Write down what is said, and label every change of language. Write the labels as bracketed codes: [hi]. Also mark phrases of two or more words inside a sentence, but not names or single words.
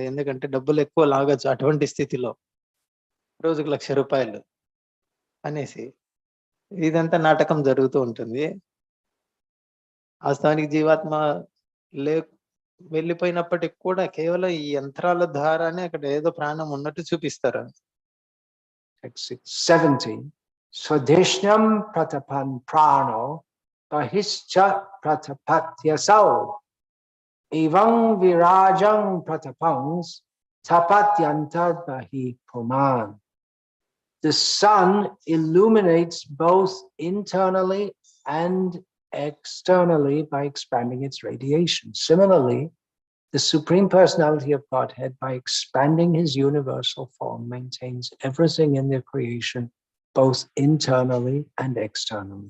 [te] ఎందుకంటే డబ్బులు ఎక్కువ లాగచ్చు అటువంటి స్థితిలో, రోజుకు ₹1,00,000 అనేసి ఇదంతా నాటకం జరుగుతూ ఉంటుంది. వాస్తవానికి జీవాత్మ వెళ్ళిపోయినప్పటికి కూడా కేవలం ఈ యంత్రాల ద్వారానే అక్కడ ఏదో ప్రాణం ఉన్నట్టు చూపిస్తారు. [sa] 70 स्वदेशनम् प्रतपन् प्राणो बहिश्च प्रतपत्यसौ एवं विराजं प्रतपंस् तपत्यन्तद् बहि पुमान्. [en] The sun illuminates both internally and externally by expanding its radiation. Similarly, the Supreme Personality of Godhead, by expanding his universal form, maintains everything in their creation, both internally and externally.